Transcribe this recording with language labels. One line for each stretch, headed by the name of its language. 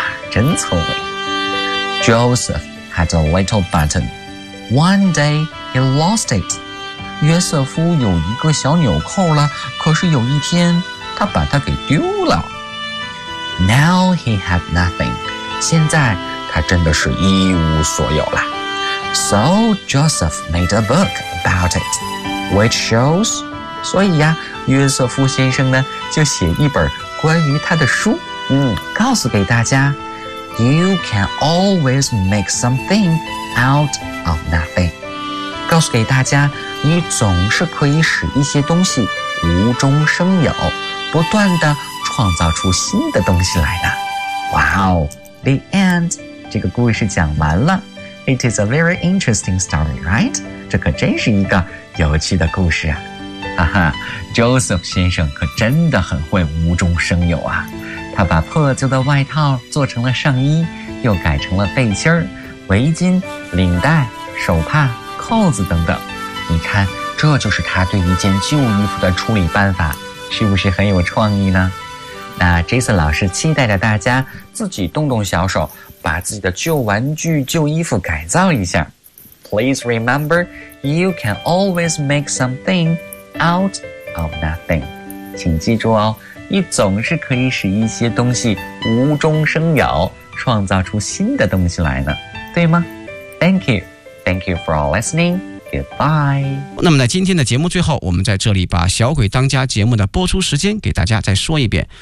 Chinese: 真聪明。
English: Joseph had a little button. One day he lost it.
Chinese: 约瑟夫有一个小纽扣了，可是有一天他把它给丢了。
English: Now he had nothing.
Chinese: 现在他真的是一无所有了。
English: So Joseph made a book about it, which shows.
Chinese: 所以呀、啊，约瑟夫先生呢就写一本关于他的书，告诉给大家。
English: You can always make something out of nothing.
Chinese: 告诉给大家，你总是可以使一些东西无中生有，不断地创造出新的东西来的。
English: Wow, the end.
Chinese: 这个故事讲完了。
English: It is a very interesting story, right?
Chinese: 这可真是一个有趣的故事啊。哈哈， Joseph 先生可真的很会无中生有啊。他把破旧的外套做成了上衣，又改成了背心、围巾、领带、手帕、扣子等等。你看，这就是他对一件旧衣服的处理办法，是不是很有创意呢？那 Jason 老师期待着大家自己动动小手，把自己的旧玩具、旧衣服改造一下。
English: Please remember, you can always make something out of nothing.
Chinese: 请记住哦，你总是可以使一些东西无中生有，创造出新的东西来呢，对吗？
English: Thank you. Thank you for listening. Goodbye.
Chinese: 那么在今天的节目最后，我们在这里把小鬼当家节目的播出时间给大家再说一遍。